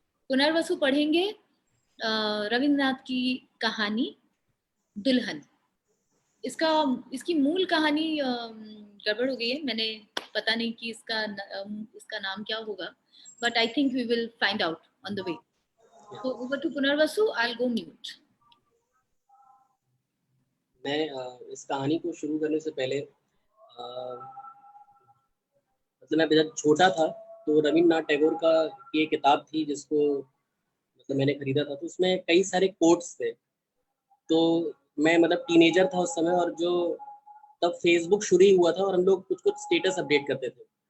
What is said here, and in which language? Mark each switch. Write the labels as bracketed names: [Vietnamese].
[Hindi] पुनर्वसु पढ़ेंगे रविन्द्रनाथ की कहानी दुल्हन। इसकी मूल कहानी गड़बड़ हो गई है, मैंने पता नहीं कि इसका नाम क्या होगा, [English] But I think we will find out on the way. So over to Punarvasu, I'll go mute. [Hindi] मैं इस कहानी को शुरू करने से पहले मतलब मैं जब छोटा था तो रविन्द्रनाथ टैगोर का ये किताब थी जिसको मतलब मैंने खरीदा था, तो उसमें कई सारे कोट्स थे। तो मैं मतलब टीनेजर था उस समय, और जो तब फेसबुक शुरू ही हुआ था और हम लोग कुछ कुछ स्टेटस अपडेट करते थे।